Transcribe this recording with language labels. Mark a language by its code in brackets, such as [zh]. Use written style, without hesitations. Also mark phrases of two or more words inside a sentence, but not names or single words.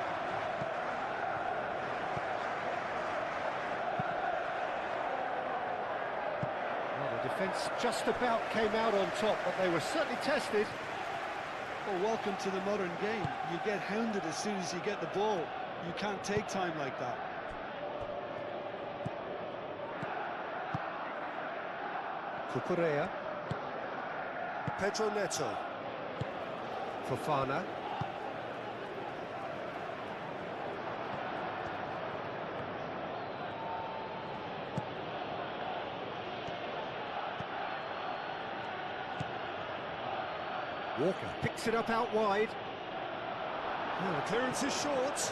[en] Well, the defence just about came out on top, but they were certainly tested. Well, welcome to the modern game. You get hounded as soon as you get the ball. You can't take time like that. Cucurella. Pedro Neto. Fofana. Walker picks it up out wide. Oh, the clearance is short.